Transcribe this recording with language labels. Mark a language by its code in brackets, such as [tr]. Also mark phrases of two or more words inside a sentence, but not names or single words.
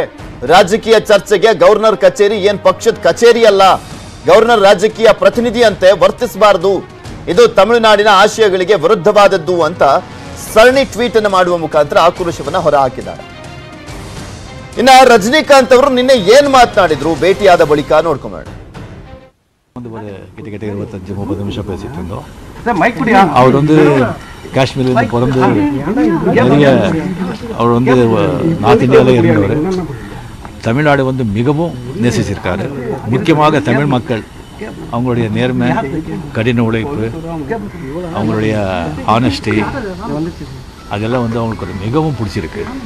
[kn] ರಾಜಕೀಯ ಚರ್ಚೆಗೆ ಗವರ್ನರ್ ಕಚೇರಿ ಏನ್ ಪಕ್ಷದ ಕಚೇರಿ ಅಲ್ಲ, ಗವರ್ನರ್ ರಾಜಕೀಯ ಪ್ರತಿನಿಧಿಯಂತೆ ವರ್ತಿಸಬಾರದು, ಇದು ತಮಿಳುನಾಡಿನ ಆಶಯಗಳಿಗೆ ವಿರುದ್ಧವಾದದ್ದು ಅಂತ ಸರಣಿ ಟ್ವೀಟ್ ಅನ್ನು ಮಾಡುವ ಮುಖಾಂತರ ಆಕ್ರೋಶವನ್ನ ಹೊರಹಾಕಿದ್ದಾರೆ. ಇನ್ನ ರಜನಿಕಾಂತ್ ಅವರು ನಿನ್ನೆ ಏನ್ ಮಾತನಾಡಿದ್ರು ಭೇಟಿಯಾದ ಬಳಿಕ ನೋಡ್ಕೊಂಬೇಡ. [ta] அவர் வந்து காஷ்மீர்லேருந்து பிறந்து நிறைய அவர் வந்து நார்த் இந்தியாவில் இருந்தவர். தமிழ்நாடு வந்து மிகவும் நேசிச்சிருக்காரு. முக்கியமாக தமிழ் மக்கள் அவங்களுடைய நேர்மை, கடின உழைப்பு, அவங்களுடைய ஆனஸ்டி அதெல்லாம் வந்து அவங்களுக்கு மிகவும் பிடிச்சிருக்கு.